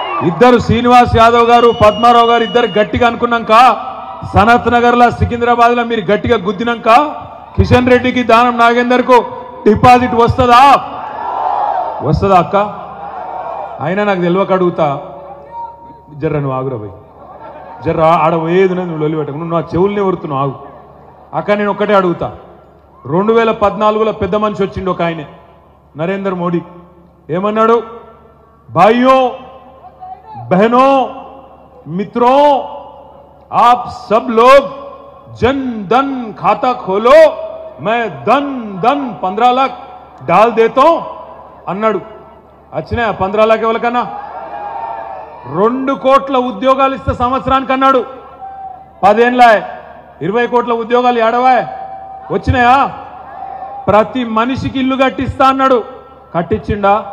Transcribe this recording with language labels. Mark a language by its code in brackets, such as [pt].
[te] ఇద్దరు శ్రీనివాస్ యాదవ్ గారు పద్మారావు గారు ఇద్దరు గట్టిగా అనుకున్నాక, సనత్ నగర్లో సికింద్రాబాద్ లో మీరు గట్టిగా గుద్దినాక కిషన్ రెడ్డికి దానం నాగేందర్కు డిపాజిట్ వస్తుందా? వస్తుందా అక్క? అయినా నాకు తెలియక అడుగుతా, జర్ర నువ్వు ఆగురా పోయి, జర్ర ఆడ పోయేది నువ్వు లొల్లి పెట్టకు, నువ్వు నా చెవుల్ని వరుతున్నావు, ఆగు అక్క. నేను ఒక్కటే అడుగుతా, 2014లో పెద్ద మనిషి వచ్చిండు ఒక ఆయనే, నరేంద్ర మోడీ. ఏమన్నాడు? [hi] భాइयों बहनों मित्रों आप सब लोग जन धन खाता खोलो, मैं धन धन 15 लाख डाल देता हूं [te] అన్నాడు. వచ్చినా 15 लाख ఎవరికన్నా? 2 కోట్ల ఉద్యోగాలు ఇస్తే సంవత్సరానికి అన్నాడు. 10 ఏళ్ళ 20 కోట్ల ఉద్యోగాలు ఏడవా వచ్చినాయా? ప్రతి మనిషికి ఇల్లు కట్టిస్తా అన్నాడు. కట్టించిండా?